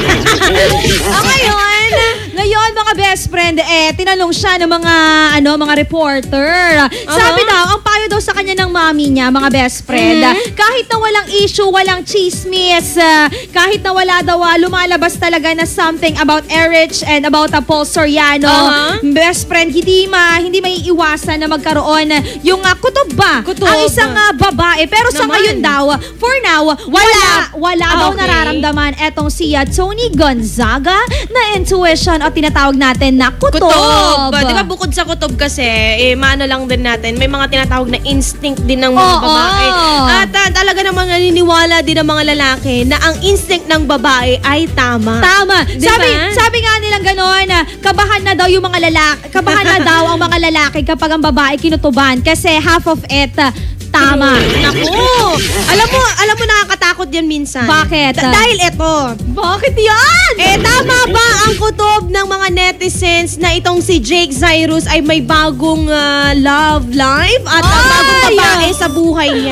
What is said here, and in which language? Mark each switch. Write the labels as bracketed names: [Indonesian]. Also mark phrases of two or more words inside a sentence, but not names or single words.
[Filipino] Ngayon mga [English] best friend, [Filipino] tinanong siya ng mga reporter. Sabi daw, ang payo daw sa kanya ng mami niya, mga [English] best friend, [Filipino] kahit na walang issue, walang chismis, kahit na wala daw lumalabas talaga na [English] something about Erich and about Paul Soriano, best friend, [Filipino] hindi maiiwasan na magkaroon yung kutob ba? Ang isang babae. Pero sa ngayon daw, [English] for now, [Filipino] wala daw nararamdaman etong si Tony Gonzaga na intuition o tinatawag natin na kutob. Di ba bukod sa kutob kasi, maano lang din natin, may mga tinatawag na instinct din ng mga babae. At talaga namang naniniwala din ng mga lalaki na ang instinct ng babae ay tama. Diba? Sabi nga nilang gano'n, kabahan na daw yung mga lalaki, kabahan na daw ang mga lalaki kapag ang babae kinutuban kasi [English] half of it [Filipino] tama. Naku! Alam mo nakakatakot yan minsan. Bakit? Dahil eto. Bakit yan? Tama ba ang kutob ng mga netizens na itong si Jake Cyrus ay may bagong [English] love life [Filipino] at bagong babae sa buhay niya?